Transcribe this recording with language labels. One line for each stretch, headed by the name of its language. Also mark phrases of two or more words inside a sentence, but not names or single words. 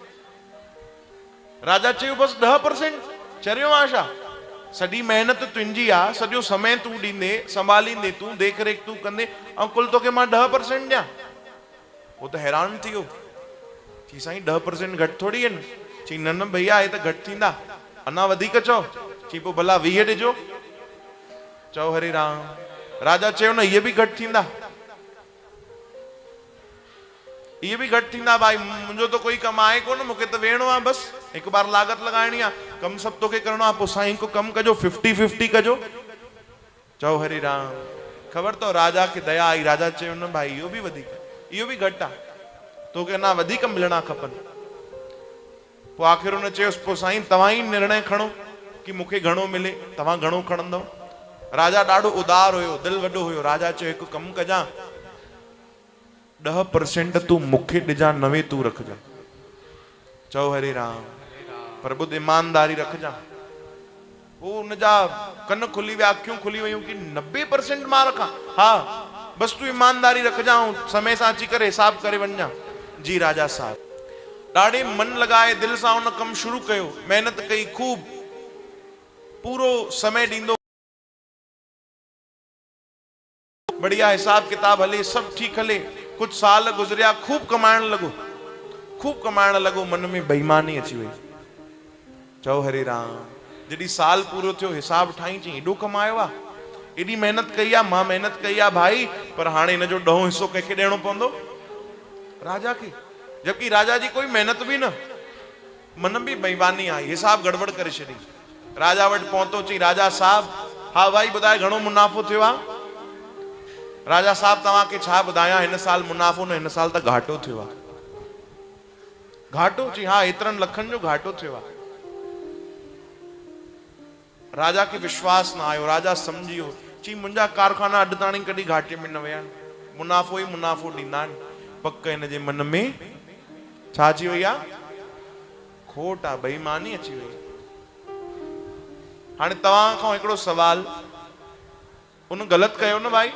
Sindhi: राजा चयो बसि 10% चरियो आहे छा सॼी महिनत तुंहिंजी आहे सॼो समय तूं ॾींदे संभालींदे तूं देख रेख तूं कंदे ऐं कुल तोखे मां 10% ॾियां वो त हैरान थी वियो चई साईं 10% घटि थोड़ी आहिनि चई न भैया हे त घटि थींदा अञा वधीक चओ चई पोइ भला 20 ॾिजो चओ हरे राम राजा चयो न इहे बि घटि थींदा ये भी घट थींदा भाई मुंहिंजो तो कोई कम आहे कोन मूंखे त वेहणो आहे बस हिकु बार लागत लॻाइणी आहे कम सभु तोखे करिणो आहे पोइ साईं को कमु कजो 50-50 कजो चओ हरे राम ख़बर अथव राजा खे दया आई राजा चयो न भाई इहो बि वधीक इहो बि घटि आहे तोखे अञा वधीक मिलणा खपनि पोइ आख़िर हुन चयोसि पोइ साईं तव्हां ई निर्णय खणो की मूंखे घणो मिले तव्हां घणो खणंदव राजा ॾाढो उदार हुयो दिलि वॾो हुयो राजा चयो हिकु कमु कजां 10% तू मूंखे ॾिजां 90 तू रखजां चओ हरे राम पर ॿुध ईमानदारी रखजां वो उनजा कन खुली विया अखियूं खुली वयूं कि 90% मां रखां हा बस तू ईमानदारी रखजां समय सां अची करे हिसाब करे वञां जी राजा साहब ॾाढे मन लॻाए दिलि सां उन कमु शुरू कयो महिनत कई खूब पूरो समय ॾींदो बढ़िया हिसाब किताब हले सब ठीक हले कुछ साल गुजरिया खूब कमाइण लॻो मन में बेईमानी अची वई चओ हरे राम जॾहिं साल पूरो थियो हिसाब ठाही चई एॾो कमायो आहे एॾी मेहनत कई आहे मां मेहनत कई आहे भाई पर हाणे हिन जो 10 हिस्सो कंहिंखे ॾियणो पवंदो राजा खे जबकि राजा जी कोई मेहनत बि न मन बि बेईमानी आई हिसाब गड़बड़ करे छॾी राजा वटि पहुतो चई राजा साहब हा भाई ॿुधाए घणो मुनाफ़ो थियो आहे राजा साहब तव्हांखे छा ॿुधायां हिन साल मुनाफ़ो न हिन साल त घाटो थियो आहे घाटो चई हा एतिरनि लखनि जो घाटो थियो आहे राजा के विश्वास ना आयो, राजा समझियो ची मुंहिंजा कारखाना अॼु ताणी कॾहिं घाटे में न विया आहिनि, मुनाफ़ो ई मुनाफ़ो ॾींदा आहिनि। पक हिन जे मन में छा अची वई आहे? खोट आहे, बेईमानी अची वई। हाणे तव्हां खां हिकिड़ो सवाल, उन ग़लति कयो न भाई?